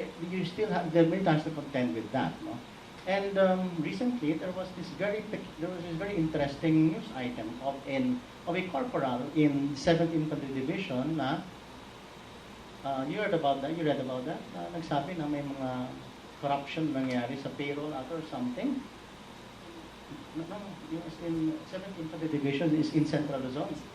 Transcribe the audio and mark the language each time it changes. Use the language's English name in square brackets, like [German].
[English] You still have, the military has to contend with that, no? And recently, there was this very interesting news item of a corporal in 7th Infantry Division na you read about that? [Filipino] Nagsabi na may mga corruption nangyari sa payroll or something. [English] No, it was in 7th Infantry Division is in Central Luzon.